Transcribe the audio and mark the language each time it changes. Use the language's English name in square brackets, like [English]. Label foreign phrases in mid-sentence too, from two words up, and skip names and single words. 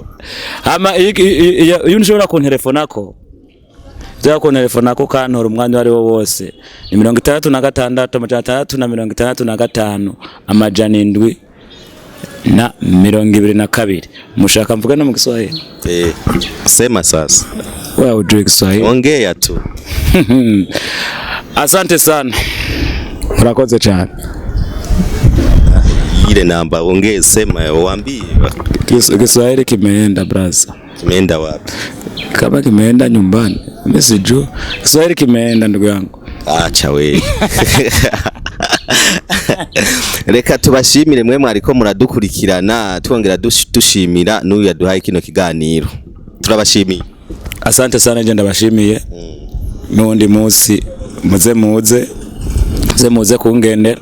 [Rundi] Hama iyo nshobora kunterefonako kantora umwanya wari wo wose ni 66 665 722. Mushaka mvuga no mu Kiswahili? [Swahili] Sema sasa. Wewe ujue Kiswahili? Ongea tu. Asante sana. Murakoze cyane. Ile namba ongea, sema waambie. Kiswahili kimeenda brother. Kimeenda wapi? Kama kimeenda nyumbani. Message. Kiswahili kimeenda ndugu yangu. Acha we. [Rundi] Reka tubashimire mwe mwariko muradukurikirana twongera dushimira n'uyu yaduhaye kino kiganiro. Turabashimiye. [Swahili] Asante sana [Rundi] je ndabashimiye. N'undi munsi muze kungendera.